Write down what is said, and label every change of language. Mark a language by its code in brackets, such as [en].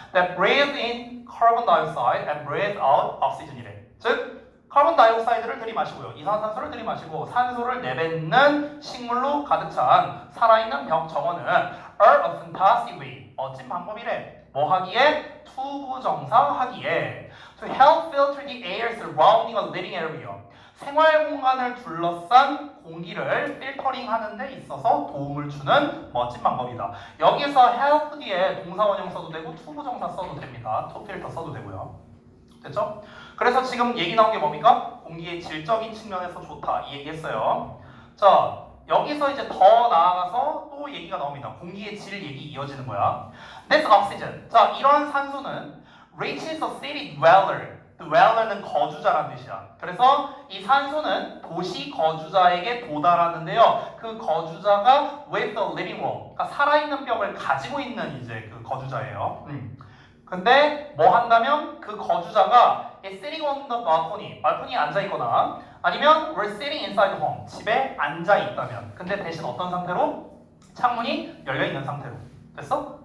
[en] That breathe in carbon dioxide and breathe out oxygen이래. [ko] 즉, 카본 다이옥사이드를 들이마시고요. 이산화탄소를 들이마시고 산소를 내뱉는 식물로 가득 찬 살아있는 벽 정원은 [en] are a fantastic way. [ko] 멋진 방법이래. 뭐 하기에? 투부정사 하기에. [en] To help filter the air surrounding a living area. [ko] 생활 공간을 둘러싼 공기를 필터링 하는 데 있어서 도움을 주는 멋진 방법이다. 여기서 help 뒤에 동사 원형 써도 되고 투부정사 써도 됩니다. to filter 써도 되고요. 됐죠? 그래서 지금 얘기 나온 게 뭡니까? 공기의 질적인 측면에서 좋다. 이 얘기 했어요. 자, 여기서 이제 더 나아가서 또 얘기가 나옵니다. 공기의 질 얘기 이어지는 거야. [en] This oxygen. [ko] 자, 이런 산소는 [en] reaches a city dweller. [ko] dweller는 거주자라는 뜻이야. 그래서 이 산소는 도시 거주자에게 도달하는데요. 그 거주자가 [en] with a living wall. [ko] 그러니까 살아있는 벽을 가지고 있는 이제 그 거주자예요. 근데 뭐 한다면 그 거주자가 [en] is sitting on the balcony, [ko] 발코니에 앉아 있거나 아니면 [en] we're sitting inside home, [ko] 집에 앉아 있다면. 근데 대신 어떤 상태로? 창문이 열려 있는 상태로. 됐어?